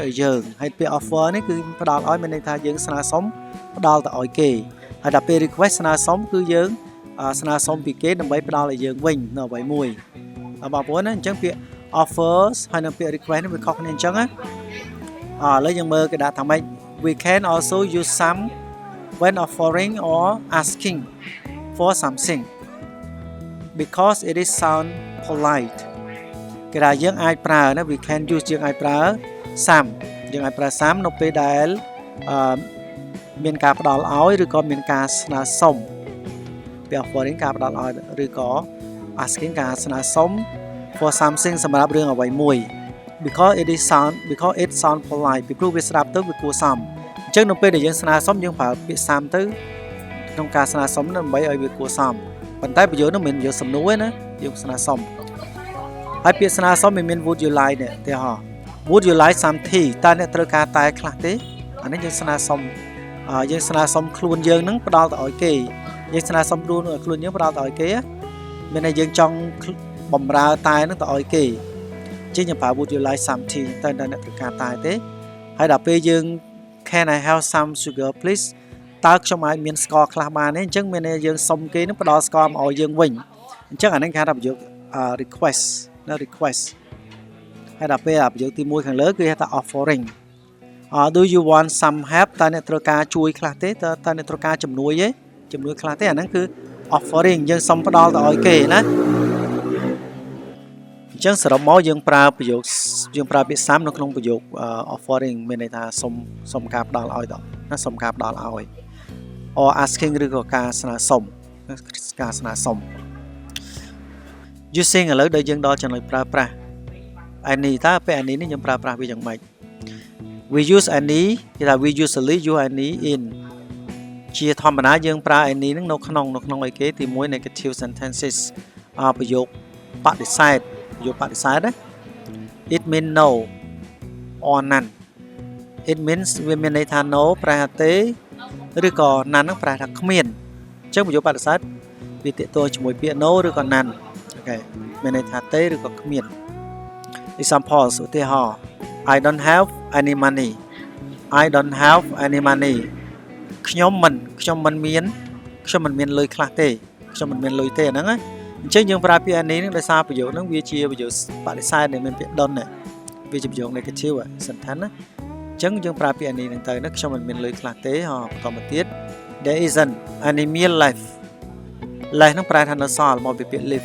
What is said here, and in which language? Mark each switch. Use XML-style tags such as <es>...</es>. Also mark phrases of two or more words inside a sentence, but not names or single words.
<km>ឲ្យយើងហើយពេល offer នេះគឺផ្ដល់ឲ្យមានន័យថាយើងស្នើសុំផ្ដល់ទៅឲ្យគេហើយដល់ពេល request ស្នើសុំគឺយើងស្នើសុំពីគេដើម្បីផ្ដល់ឲ្យយើងវិញនៅអ្វីមួយបងប្អូនណាអញ្ចឹងពាក្យ offers ហើយនិងពាក្យ request នេះវាខុសគ្នាអញ្ចឹងណាឥឡូវយើងមើលគេដាក់ថាម៉េច</km> <en>we can also use some when offering or asking for something because it is sound polite</en> <km>គេថាយើងអាចប្រើណា</km> <en>we can use</en> <km>យើងអាចប្រើ some យើងអាចប្រើ some នៅពេលដែលមានការផ្ដល់ឲ្យឬក៏មានការស្នើសុំពេល offering ការផ្ដល់ឲ្យឬក៏ asking ការស្នើសុំ</km> <en>for something</en> <km>សម្រាប់រឿងអ្វីមួយ</km> <en>because it sound polite</en> <km>ពីព្រោះវាស្ដាប់ទៅវាគួរសមអញ្ចឹងនៅពេលដែលយើងស្នើ សុំយើងប្រើពាក្យ some ទៅក្នុងការស្នើសុំដើម្បីឲ្យវាគួរសមប៉ុន្តែប្រយោគនោះមិនមែនប្រយោគសំណួរទេណាយើងស្នើសុំហើយពាក្យស្នើសុំមិនមាន</km> <en>would you like</en> <km>ទេទេហ៎</km> <en>would you like some tea</en> <km>តើអ្នកត្រូវការតែខ្លះទេអានេះយើងស្នើសុំខ្លួនយើងនឹងផ្ដល់ទៅឲ្យគេយើង ស្នើសុំខ្លួនយើងផ្ដល់ទៅឲ្យគេមានតែយើងចង់បំរើតែនឹងទៅឲ្យគេជាយើងប្រើ</km> <en>would you like some tea</en> <km>តើអ្នកត្រូវការតែទេហើយដល់ពេលយើង</km> <en>can I have some sugar please</en> <km>តើខ្ញុំអាចមានស្ករខ្លះបានទេអញ្ចឹងមានតែយើងសុំគេនឹងផ្ដល់ស្ករមកឲ្យយើងវិញអញ្ចឹងអានេះគេហៅថាប្រយោគ request ណា request ហើយដល់ពេលប្រយោគទី1ខាងលើគឺហៅថា offering</km> <en>do you want some help</en> <km>តើអ្នកត្រូវការជួយខ្លះទេតើអ្នកត្រូវការជំនួយខ្លះទេអាហ្នឹងគឺ offering យើងសុំផ្ដល់ទៅឲ្យគេណាអញ្ចឹងសរុបមកយើងប្រើពាក្យ some នៅក្នុងប្រយោគ offering មានន័យថាសុំការផ្ដល់ឲ្យទៅណាសុំការផ្ដល់ឲ្យ</km> <en>or asking</en> <km>ឬក៏ការស្នើសុំ using ឥឡូវដល់យើងដល់ចំណុចប្រើប្រាស់ any តើពេល any នេះយើងប្រើប្រាស់វាយ៉ាងម៉េច</km> <en>we use any</en> <km>គេថា</km> <en>we usually use any in</en> <km>ជាធម្មតាយើងប្រើ any នឹងនៅក្នុងអីគេទី1</km> <en>negative sentences</en> <km>ប្រយោគបដិសេធណា</km> <en>it mean no or none it means</en> <km>វាមានន័យថា no ប្រែថាទេឬក៏ none នឹងប្រែថាគ្មានអញ្ចឹងប្រយោគបដិសេធវាទាក់ទងជាមួយពាក្យ no ឬក៏ none អូខេមានន័យថាទេឬក៏គ្មាន examples ឧទាហរណ៍</km> <en>I don't have any money</en> <km>ខ្ញុំមិនមានលុយខ្លះទេខ្ញុំមិនមានលុយទេអាហ្នឹងណាអញ្ចឹងយើងប្រើពាក្យ any ហ្នឹងដោយសារប្រយោគហ្នឹងវាជាប្រយោគបដិសេធដែលមានពាក្យ don't វាជាប្រយោគ</km> <en>negative sentence</en> <km>ណាអញ្ចឹងយើងប្រើពាក្យ any ហ្នឹងទៅណាខ្ញុំមិនមានលុយខ្លះទេបន្តមកទៀត</km> <en>there isn't any meal left</en> <km>ហ្នឹងប្រែថានៅសល់មកពីពាក្យ live</km>